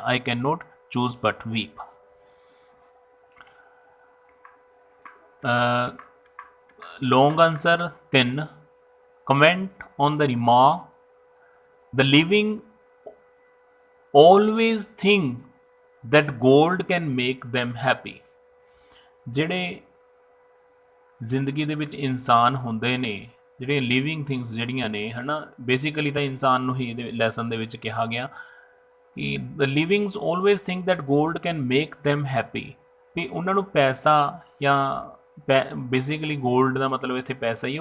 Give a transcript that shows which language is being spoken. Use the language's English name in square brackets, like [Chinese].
[English] I can not choose but weep. Long answer 3, comment on the remark the living always think that gold can make them happy। [Punjabi] ਜਿਹੜੇ ਜ਼ਿੰਦਗੀ ਦੇ ਵਿੱਚ ਇਨਸਾਨ ਹੁੰਦੇ ਨੇ, ਜਿਹੜੇ ਲਿਵਿੰਗ ਥਿੰਗਸ ਜਿਹੜੀਆਂ ਨੇ ਹੈ ਨਾ, ਬੇਸਿਕਲੀ ਤਾਂ ਇਨਸਾਨ ਨੂੰ ਹੀ ਇਹਦੇ ਲੈਸਨ ਦੇ ਵਿੱਚ ਕਿਹਾ ਗਿਆ ਕਿ [English] The livings always think that gold can make them happy. [Punjabi] ਵੀ ਉਹਨਾਂ ਨੂੰ ਪੈਸਾ ਜਾਂ ਬੇਸਿਕਲੀ ਗੋਲਡ ਦਾ ਮਤਲਬ ਇੱਥੇ ਪੈਸਾ ਹੀ ਹੈ।